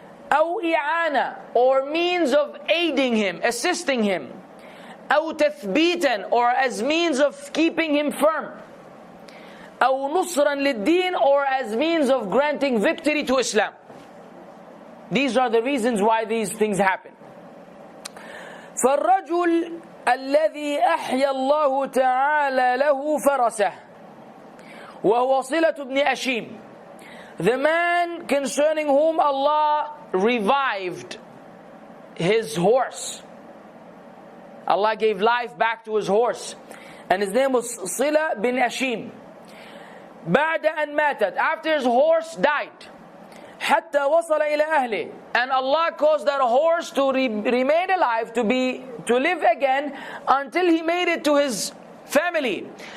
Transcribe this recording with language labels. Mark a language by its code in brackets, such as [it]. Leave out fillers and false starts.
[ar] أَوْ إِعَانَةً, [en] or means of aiding him, assisting him. [ar] أَوْ تَثْبِيتًا, [en] or as means of keeping him firm. [ar] أو نصرا للدين, [en] or as means of granting victory to Islam. These are the reasons why these things happen. [ar] فالرجل الذي أحيا الله تعالى له فرسه وهو صلة بن أشيم. [en] The man concerning whom Allah revived his horse. Allah gave life back to his horse. And his name was Sila bin Ashim. [ar] بعد أن ماتت, [en] after his horse died. [ar] حتى وصل إلى أهله, [en] and Allah caused that horse to remain alive, to live again until he made it to his family.